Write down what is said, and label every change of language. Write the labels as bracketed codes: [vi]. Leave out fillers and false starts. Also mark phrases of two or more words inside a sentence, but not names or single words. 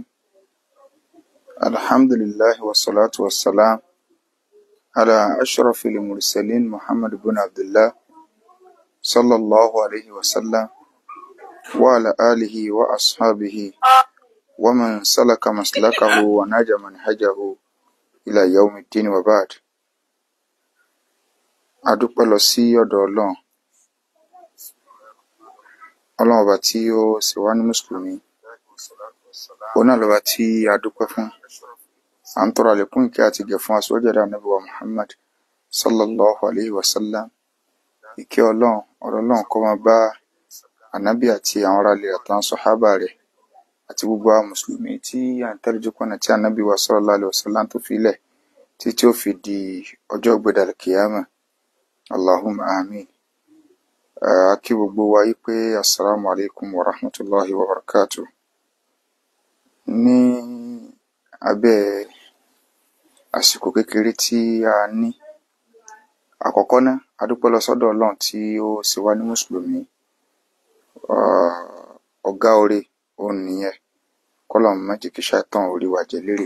[ar] الحمد لله والصلاة والسلام على أشرف المرسلين محمد بن عبد الله صلى الله عليه وسلم وعلى آله وأصحابه ومن سلك مسلكه ونجى منهجه إلى يوم الدين وبعد. [yo] adúpẹ́ lọ sí ọ̀dọ̀ Ọlọ́run ọba tí ó ṣe wá ní mùsùlùmí. Òun náà lọ́ba tí a dúpẹ́ fún. À ń tọrọ àlékún ìkẹ́ àti ìgẹ̀ fún aṣíwájú ẹ̀dá Ànábì wa Muhammad [ar] صلى الله عليه وسلم. [yo] Ìkẹ́ ọ̀rọ̀ Ọlọ́run kó máa bá Ànábì àti àwọn ará ilé àtàwọn sàhábà rẹ̀ àti gbogbo àwọn mùsùlùmí tí à ń tẹ̀lé ojú ọ̀nà tí Ànábì wa [ar] صلى الله عليه وسلم [yo] tó fi lẹ̀ títí ó fi di ọjọ́ ìgbédàlẹ̀ kìyámà. [ar] اللهم آمين. [yo] Kí gbogbo wa yí pé [ar] السلام عليكم ورحمة الله وبركاته. [yo] Ní abẹ́ àsìkò kékeré tí a ní, àkọ́kọ́ náà a dúpẹ́ lọ sọ́dọ̀ Ọlọ́run tí ó ṣe wá ní mùsùlùmí. Ọ̀gá oore òun nìyẹn, kọ́lọ́run má jẹ́ kí ṣàìtàn orí wa jẹ lérè.